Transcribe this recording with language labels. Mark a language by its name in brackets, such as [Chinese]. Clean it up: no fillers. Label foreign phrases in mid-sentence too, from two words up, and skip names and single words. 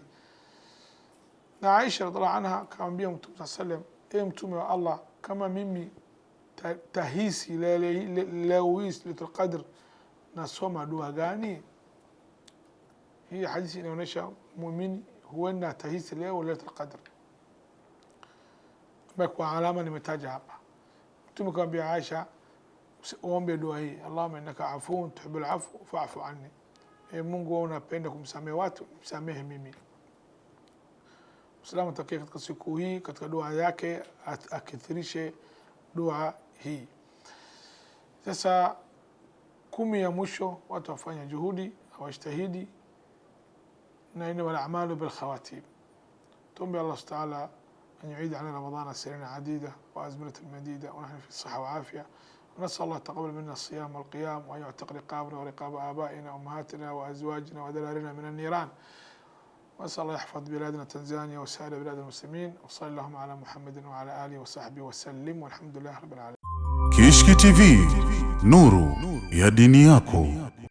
[Swahili] Na Aisha [Arabic] رضي الله عنها [Swahili] akamwambia Mtume sallallahu, Mtume wa Allah, kama mimi tahisi leo [Arabic] ليلة القدر [Swahili] nasoma dua gani? Hii hadithi inaonyesha muumini huenda tahisi leo [Arabic] ليلة القدر [Swahili] kwa alama nimetaja hapa. Mtume akamwambia Aisha, uombe dua hii, [Arabic] اللهم إنك عفو تحب العفو فاعف عني. [Swahili] Mungu wewe unapenda kumsamehe watu, msamehe mimi. Muislamu atakia katika siku hii, katika dua yake akithirishe dua hii. Sasa 10 ya mwisho watu wafanya juhudi, hawajitahidi, na [Arabic] إنما الأعمال بالخواتيم. [Swahili] Tuombe Allah Ta'ala [Arabic] أن يعيد علينا رمضان سنين عديدة وأزمنة مديدة ونحن في الصحة والعافية. ونسأل الله تقبل منا الصيام والقيام وأن يعتق رقابنا ورقاب آبائنا وأمهاتنا وأزواجنا وذرارينا من النيران. ونسأل الله يحفظ بلادنا تنزانيا وسائر بلاد المسلمين. وصلى اللهم على محمد وعلى آله وصحبه وسلم والحمد لله رب العالمين. [Swahili] Kishki TV, nuru ya dini yako.